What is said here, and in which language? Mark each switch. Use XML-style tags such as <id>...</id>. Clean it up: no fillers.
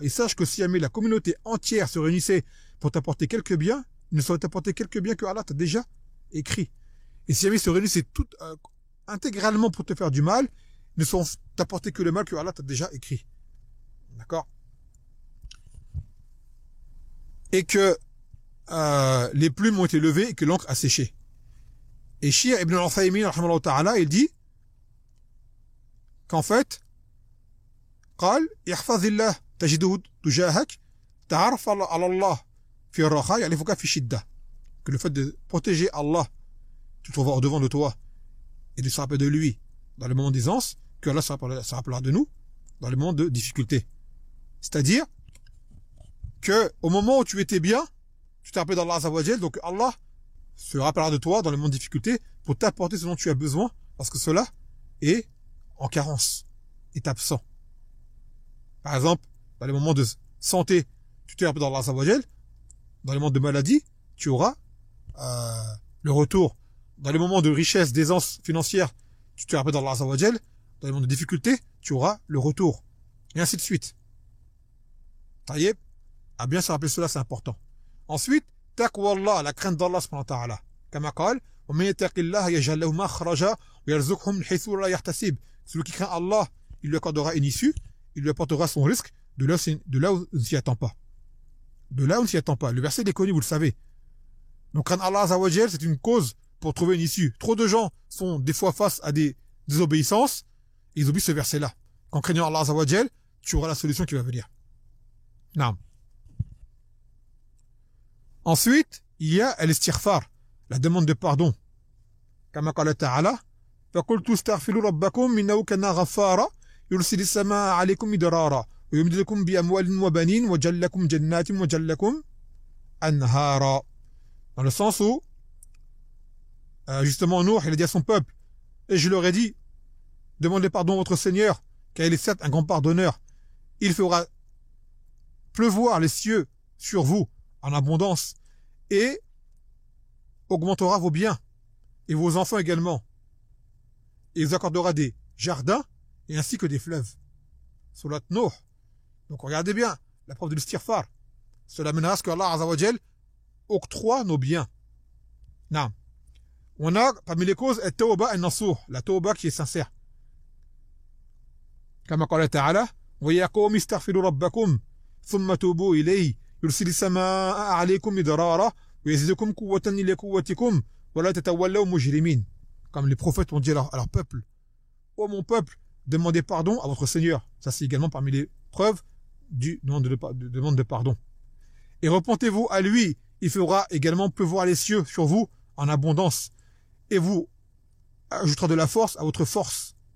<fr>Et sache que si jamais la communauté entière se réunissait pour t'apporter quelques biens, il ne saurait t'apporter quelques biens que Allah t'a déjà écrit. Et si jamais ils se réunissaient tout intégralement pour te faire du mal, ils ne sauront t'apporter que le mal que Allah t'a déjà écrit. D'accord? Et que les plumes ont été levées et que l'encre a séché. Et Shir ibn al-Uthaymin, rahimahullah ta'ala, il dit qu'en fait,</fr> <ar>قال احفظ الله تجده تجاهك تعرف على الله في الرخاء يعرفك في الشدة.</ar> <fr>Que le fait de protéger Allah, tu le trouveras au-devant de toi et de se rappeler de lui dans les moments d'aisance, que Allah se rappellera de nous dans les moments de difficulté. C'est-à-dire que au moment où tu étais bien, tu t'es rappelé d'Allah Azza wa Jal, donc Allah se rappellera de toi dans les moments de difficulté pour t'apporter ce dont tu as besoin, parce que cela est en carence, est absent. Par exemple, dans les moments de santé, tu t'es rappelé d'Allah Azza wa Jal. Dans les moments de maladie, tu auras le retour. Dans les moments de richesse, d'aisance financière, tu t'es rappelé d'Allah Azza wa Jal. Dans les moments de difficulté, tu auras le retour. Et ainsi de suite. Taïeb, à bien se rappeler cela, c'est important. Ensuite, taqwa Allah, la crainte d'Allah subhanahu wa ta'ala.</fr> <ar>Kama qal, وَمَنْ يَتَّقِ اللَّهَ يَجْعَلْ لَهُ مَخْرَجًا وَيَرْزُقْهُ مِنْ حَيْثُ لَا يَحْتَسِبُ.</ar> <fr>Celui qui craint Allah, il lui accordera une issue, il lui apportera son risque de là où on ne s'y attend pas. De là où on ne s'y attend pas. Le verset est connu, vous le savez. Donc craindre Allah Azza wa Jal, c'est une cause pour trouver une issue. Trop de gens sont des fois face à des désobéissances, et ils oublient ce verset-là. En craignant Allah Azza wa Jal, tu auras la solution qui va venir. Non. Ensuite, il y a al-istighfar, la demande de pardon.</fr> <ar>Kama qala ta'ala, فَقُلْتُ اسْتَغْفِرُوا رَبَّكُمْ إِنَّهُ كَانَ غَفَّارًا يُرْسِلِ السَّمَاءَ عَلَيْكُمْ مِدْرَارًا وَيُمْدِدْكُمْ بِأَمْوَالٍ وَبَنِينَ وَيَجْعَلْ لَكُمْ جَنَّاتٍ وَيَجْعَلْ لَكُمْ أَنْهَارًا.</ar> <fr>Dans le sens où, justement, Nuh, il a dit à son peuple, et je leur ai dit, demandez pardon à votre Seigneur, car il est certes un grand pardonneur. Il fera pleuvoir les cieux sur vous en abondance et augmentera vos biens et vos enfants également. Et il vous accordera des jardins et ainsi que des fleuves. Surat Nuh. Donc regardez bien la preuve de l'istighfar. Cela mènera à ce que Allah Azza wa Jal octroie nos biens. Non. On a parmi les causes at-tawba an-nasuh, la tawba qui est sincère.</fr> <ar>Comme قال تعالى ويا قوم استغفروا ربكم ثم توبوا إليه يرسل السماء عليكم مدرارا ويزيدكم قوة إلى قوتكم ولا تتولوا مجرمين.</ar> <fr>Comme les prophètes ont dit à leur peuple, ô mon peuple, demandez pardon à votre Seigneur. Ça c'est également parmi les preuves du demande de pardon. Et repentez-vous à lui, il fera également pleuvoir les cieux sur vous en abondance et vous ajoutera de la force à votre force.</fr>